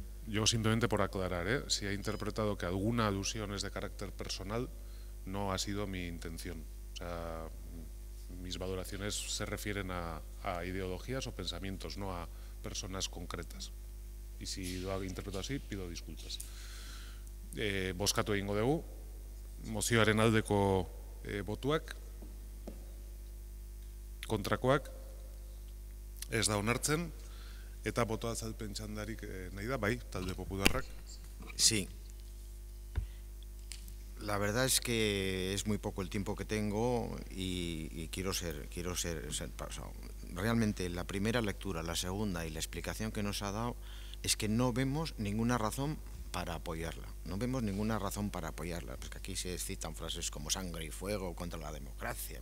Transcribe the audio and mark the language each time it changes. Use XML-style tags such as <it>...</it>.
<es>Yo simplemente por aclarar, si he interpretado que alguna alusión es de carácter personal, no ha sido mi intención. O sea, mis valoraciones se refieren a ideologías o pensamientos, no a personas concretas. Y si lo he interpretado así, pido disculpas.</es> <eu>Bozkatu egingo dugu, mozioaren aldeko botuak, kontrakoak, ez da onartzen, eta boto azalpen txandarik nahi da, bai, talde popularrak.</eu> <es>Sí. La verdad es que es muy poco el tiempo que tengo y quiero ser pasado. Realmente la primera lectura, la segunda y la explicación que nos ha dado es que no vemos ninguna razón para apoyarla. No vemos ninguna razón para apoyarla, porque aquí se citan frases como sangre y fuego contra la democracia.</es>